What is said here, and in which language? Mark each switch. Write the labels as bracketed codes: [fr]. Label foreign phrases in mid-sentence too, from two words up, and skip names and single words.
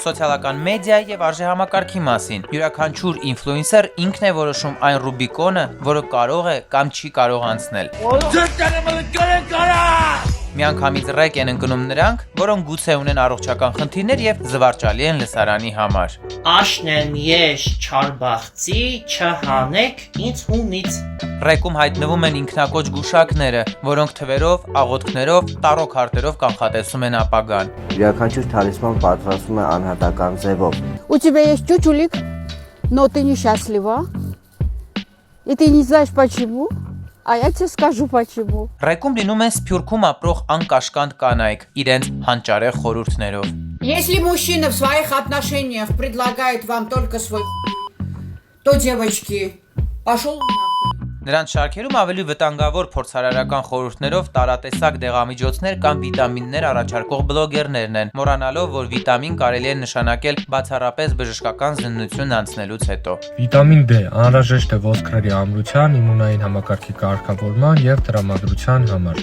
[hy] Սոցիալական մեդիա եւ արժեհամակարգի մասին։ Յուրաքանչյուր ինֆլուենսեր ինքն է որոշում այն Ռուբիկոնը, որը կարող է կամ չի կարող անցնել։ Միանգամից ռեկ են ընկնում նրանք, որոնք գուցե ունեն առողջական խնդիրներ եւ զվարճալի են լսարանի համար։ Աշնեն ես չարբախցի, չհանեք ինձ հունից։ Ռեկում հայտնվում են ինքնակոչ գուշակները, որոնք թվերով, աղոթքներով, տարոք հարտերով կանխատեսում են ապագան։ Յուրաքանչյուր թալիսման պատրաստվում է անհատական ձևով։ [ru] У тебя есть чучулик, но ты несчастлива. И ты не знаешь почему. А я тебе скажу почему. [hy] Ռեկում լինում են Սփյուռքում ապրող անկաշկանդ կանայք, իրենց հանճարեղ խորհուրդներով։ [ru] Если мужчина в своих отношениях предлагает вам только свой, то, девочки, пошел нахуй. [hy] Նրանց շարքերում ավելի վտանգավոր փորձարարական խորհուրդներով տարատեսակ դեղամիջոցներ կամ վիտամիններ առաջարկող բլոգերներն են, մոռանալով, որ վիտամին կարելի է նշանակել բացառապես բժշկական զննություն անցնելուց հետո։ Վիտամին D անհրաժեշտ է ոսկրերի ամրության, իմունային համակարգի կարգավորման եւ տրամադրության համար։